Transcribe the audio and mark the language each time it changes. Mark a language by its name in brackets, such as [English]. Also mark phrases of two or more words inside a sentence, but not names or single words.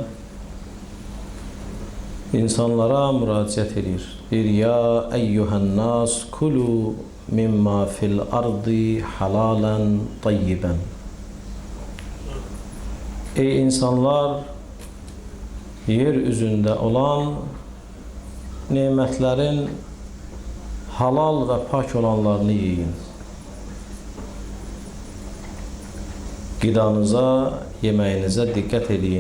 [Azerbaijani] insanlara müraciət edir. [Arabic] يا أيها الناس كلوا مما في الأرض حلالا طيبا. [Azerbaijani] Ey insanlar, yer üzündə olan nemətlərin halal və pak olanlarını yiyin. Qidanıza, yeməyinizə diqqət edin.